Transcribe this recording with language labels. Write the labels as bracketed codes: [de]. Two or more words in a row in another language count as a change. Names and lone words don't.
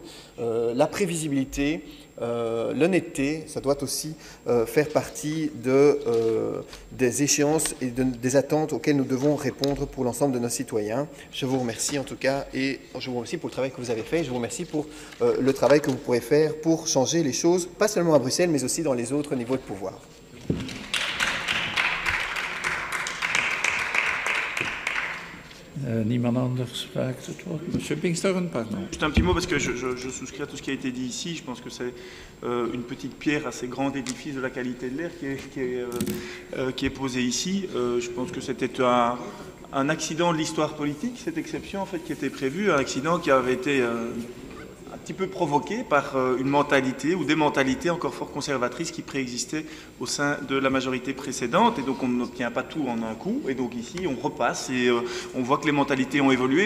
[fr] La prévisibilité, l'honnêteté, ça doit aussi faire partie des échéances et des attentes auxquelles nous devons répondre pour l'ensemble de nos citoyens. Je vous remercie en tout cas et je vous remercie pour le travail que vous avez fait. Je vous remercie pour le travail que vous pourrez faire pour pour changer les choses, pas seulement à Bruxelles, mais aussi dans les autres niveaux de pouvoir. [nl] Niemand anders vraagt het woord. [fr] Monsieur Pinksteren, pardon. Juste un petit mot parce que je souscris à tout ce qui a été dit ici. Je pense que c'est une petite pierre à ces grands édifices de la qualité de l'air qui est posée ici. Je pense que c'était un accident de l'histoire politique, cette exception en fait qui était prévue, un accident qui avait été un petit peu provoqué par une mentalité ou des mentalités encore fort conservatrices qui préexistaient au sein de la majorité précédente, et donc on n'obtient pas tout en un coup, et donc ici on repasse et on voit que les mentalités ont évolué.